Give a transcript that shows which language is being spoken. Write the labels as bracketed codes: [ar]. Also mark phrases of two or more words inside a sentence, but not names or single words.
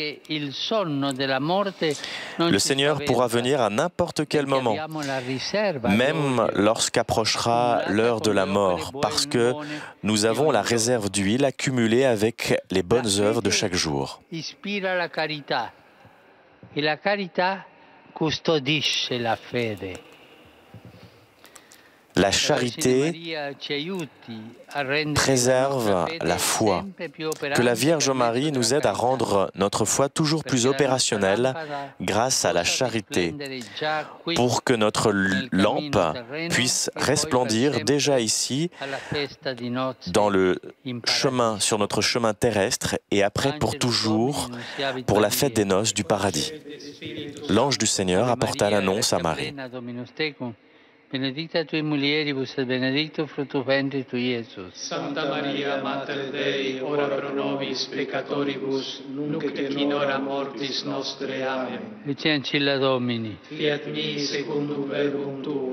[fr] Le Seigneur pourra venir à n'importe quel moment, même lorsqu'approchera l'heure de la mort, parce que nous avons la réserve d'huile accumulée avec les bonnes œuvres de chaque jour. [it] La carità custodisce la fede. [fr] La charité préserve la foi. Que la Vierge Marie nous aide à rendre notre foi toujours plus opérationnelle grâce à la charité, pour que notre lampe puisse resplendir déjà ici, dans le chemin, sur notre chemin terrestre, et après pour toujours, pour la fête des noces du paradis. L'ange du Seigneur apporta l'annonce à Marie. [la] Benedicta tui mulieribus et benedictus fructus ventris tui, Iesus. Santa Maria, Mater Dei, ora pro nobis peccatoribus, nunc et in hora mortis nostre. Amen. Ecce ancilla Domini. Fiat mi secundum verbum tuum.